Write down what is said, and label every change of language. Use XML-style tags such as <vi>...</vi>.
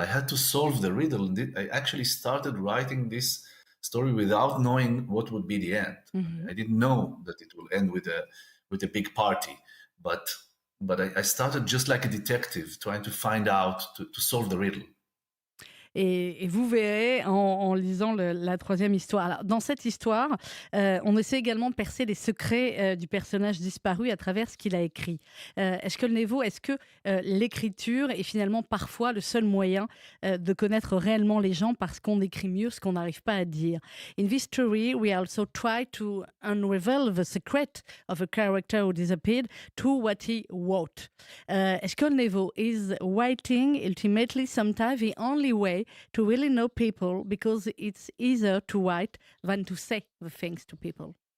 <en>I had to solve the riddle. I actually started writing this story without knowing what would be the end. I didn't know that it will end with a big party, but I started just like a detective, trying to find out, to solve the riddle.</en> <fr>Et vous verrez en lisant la troisième histoire. Alors, dans cette histoire, on essaie également de percer les secrets du personnage disparu à travers ce qu'il a écrit. Shkolnevo, est-ce que l'écriture est finalement parfois le seul moyen de connaître réellement les gens parce qu'on écrit mieux ce qu'on n'arrive pas à dire?</fr> <en>In this story, we also try to unravel the secret of a character who disappeared to what he wrote. Shkolnevo, is writing ultimately sometimes the only way to really know people, because it's easier to write than to say the things to people?</en>